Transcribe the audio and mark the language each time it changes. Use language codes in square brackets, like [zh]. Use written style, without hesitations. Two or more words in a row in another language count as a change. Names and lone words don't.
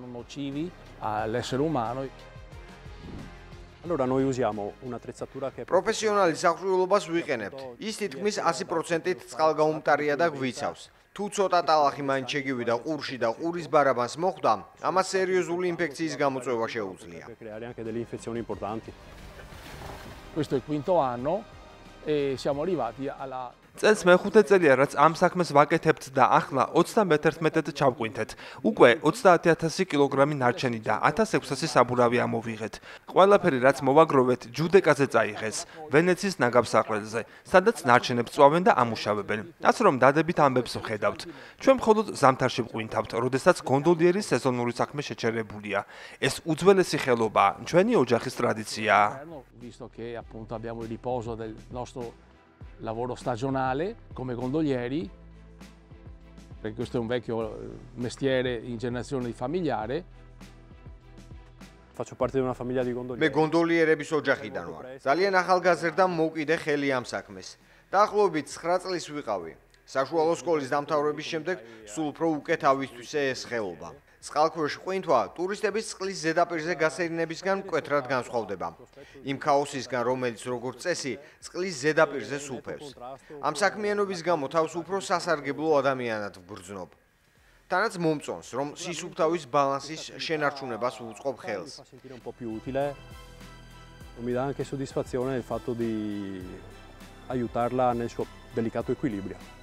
[ka] პროფესიონალი სახურულობას ვიყენებთ. ის თითქმის 100%-ით წყალგაუმტარია და გვიცავს. თუ ცოტა ტალახი მაინც შეგივიდა ყურში და ყურის ბარაბანს მოხვდა, ამას სერიოზული ინფექციის გამოწვევა შეუძლია. [it] Questo è il quinto anno e siamo arrivati alla [ka] წელს მეხუთე წელია, რაც ამ საქმეს ვაკეთებთ და ახლა 31-ად ჩავყვინთეთ. უკვე 30,000 კილოგრამი ნარჩენი და 1600 საბურავი ამოვიღეთ. ყველაფერი რაც მოვაგროვეთ, ჯუდეკაზე წაიღეს, ვენეციის ნაგავსაყრელზე, სადაც ნარჩენებს წვავენ და ამუშავებენ. ასე რომ დადებით ამბებს ვხედავთ. ჩვენ მხოლოდ ზამთარში ვყვინთავთ, როდესაც გონდოლიერის სეზონური საქმე შეჩერებულია. ეს უძველესი ხელობაა, ჩვენი ოჯახის ტრადიციაა. [it] Lavoro stagionale come gondolieri, perché questo è un vecchio mestiere in generazione familiare. Faccio parte di una famiglia di gondolieri. [ka] მე გონდოლიერების ოჯახიდან ვარ. ძალიან ახალგაზრდა მოვკიდე ხელი ამ საქმეს. დაახლოებით 9 წლის ვიყავი. საშუალო სკოლის დამთავრების შემდეგ სულ უფრო უკეთ ავისთვისე ეს ხელობა. წყალქვეშ ყვინთვა ტურისტების წყლის ზედაპირზე გასეირნებისგან მკვეთრად განსხვავდება. იმ ქაოსისგან, რომელიც როგორც წესი, წყლის ზედაპირზე სუფევს. ამ საქმიანობის გამო თავს უფრო სასარგებლო ადამიანად ვგრძნობ. თანაც მომწონს, რომ სისუფთავის ბალანსის შენარჩუნებას უწყობ ხელს. [it] Mi dà anche soddisfazione il fatto di aiutarla nel suo delicato equilibrio.